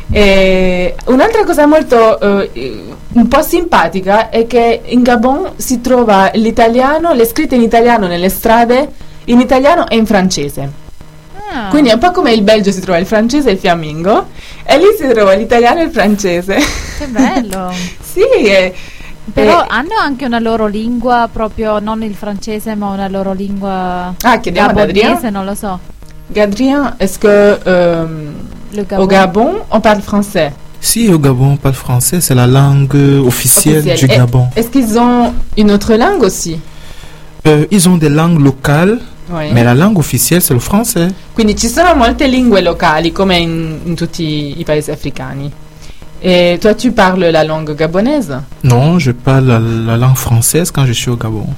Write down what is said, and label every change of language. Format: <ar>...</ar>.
<it>E un'altra cosa molto un po' simpatica è che in Gabon si trova l'italiano, le scritte in italiano nelle strade, in italiano e in francese. Quindi è un po' come il Belgio, si trova il francese e il fiammingo, e lì si trova l'italiano e il francese. Che bello! Sì! Però hanno anche una loro lingua, proprio non il francese, ma una loro lingua gabonese, Adrien? Non lo so.</it> <fr>Adrien, est-ce que au Gabon, on parle français?</fr> <it>Sì,</it> <fr>au Gabon, on parle français, c'est la langue officielle du Gabon. Est-ce qu'ils ont une autre langue aussi? Ils ont des langues locales. Oui.</fr> <it>Ma la lingua ufficiale è il francese. Quindi ci sono molte lingue locali come in tutti i paesi africani.</it> <fr>E toi tu parles la langue</fr> <it>gabonese?</it> <fr>Non, je parle la langue française quand je suis au Gabon.</fr>